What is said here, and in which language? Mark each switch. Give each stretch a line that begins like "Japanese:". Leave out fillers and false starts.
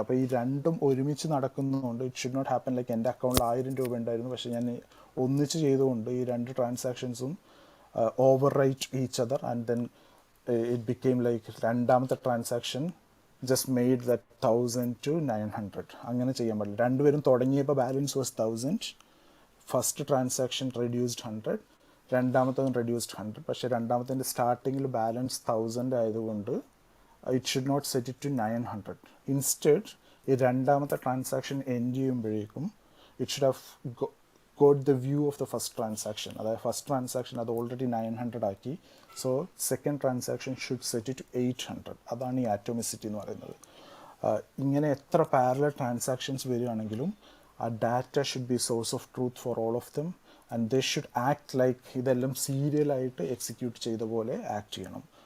Malayalam: അപ്പോൾ ഈ രണ്ടും ഒരുമിച്ച് നടക്കുന്നതുകൊണ്ട്
English: it should not happen like
Malayalam: എൻ്റെ അക്കൗണ്ടിൽ 1000 രൂപ ഉണ്ടായിരുന്നു, പക്ഷേ ഞാൻ ഒന്നിച്ച് ചെയ്തുകൊണ്ട് ഈ രണ്ട് ട്രാൻസാക്ഷൻസും
English: over write each other and then it became like
Malayalam: രണ്ടാമത്തെ transaction
English: Just made that 1000 to 900.
Malayalam: അങ്ങനെ ചെയ്യാൻ പാടില്ല. രണ്ടുപേരും തുടങ്ങിയപ്പോൾ
English: balance was 1000, first transaction reduced 100,
Malayalam: രണ്ടാമത്തതും
English: Reduced 100.
Malayalam: പക്ഷേ രണ്ടാമത്തെ സ്റ്റാർട്ടിങ്ങിൽ ബാലൻസ് 1000 ആയതുകൊണ്ട്
English: it should not set it to 900. Instead,
Malayalam: ഈ രണ്ടാമത്തെ ട്രാൻസാക്ഷൻ എൻഡ് ചെയ്യുമ്പോഴേക്കും
English: it should have got the view of the first transaction.
Malayalam: അതായത് ഫസ്റ്റ് ട്രാൻസാക്ഷൻ അത് ഓൾറെഡി 900 ആക്കി.
English: So second transaction should set to 800.
Malayalam: അതാണ് ഈ ആറ്റോമിസിറ്റി എന്ന് പറയുന്നത്. ഇങ്ങനെ എത്ര പാരലൽ ട്രാൻസാക്ഷൻസ് വരികയാണെങ്കിലും ആ data
English: should be source of truth for all of them and they should act like
Malayalam: ഇതെല്ലാം സീരിയലായിട്ട് എക്സിക്യൂട്ട് ചെയ്ത പോലെ ആക്ട് ചെയ്യണം.